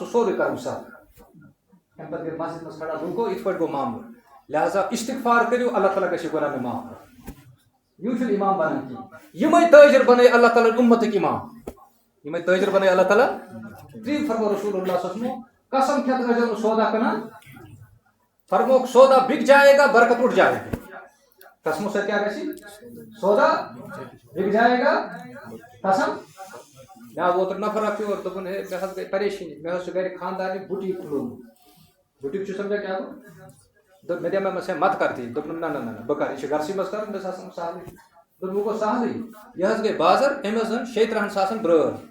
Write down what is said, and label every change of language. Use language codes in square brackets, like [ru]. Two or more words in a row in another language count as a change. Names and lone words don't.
[ks] سورُے کر بہٕ صاف امہِ پتہٕ گٔے مسجد منٛز کھڑا گوٚو یِتھ پٲٹھۍ گوٚو معاملہٕ لہذا استغفار کٔرِو اللہ تعالیٰ گژھِ گۄناہ مےٚ معاف یوٗ چھُنہٕ امام بنان کینٛہہ یِمے تٲجر بنٲے اللہ تعالیٰ اُمتٕکۍ امام یِمے تٲجر بنٲے اللہ تعالیٰ تی فرمو رسول اللہ [ar] صلی اللہ علیہ وسلم [ks] قسم کھیت ٲسۍزیو نہٕ سودا کٕنان فرموک [ur] سودا بک جائے گا برکت اٹھ جائے گا قسموں سے [ks] کیا گژھِ [ur] سودا بک جائے گا [ks] قسم مےٚ آو اوترٕ نفر اکھ یور دوٚپُن ہے مےٚ حظ گٔے پریشٲنی مےٚ حظ چھُ گرِ خاندارنہِ بُٹیٖک کھُلومُت بُٹیٖک چھُ سمجھا کیٛاہ گوٚو دوٚپ مےٚ دِما مےٚ مت کر تی دوٚپُن نہ بہٕ کر یہِ چھُ گرسٕے منٛز کرُن مےٚ آسان سہلٕے دوٚپ وۄنۍ گوٚو سہلٕے یہِ حظ گٔے بازر أمۍ حظ أنۍ 30,000 برٲر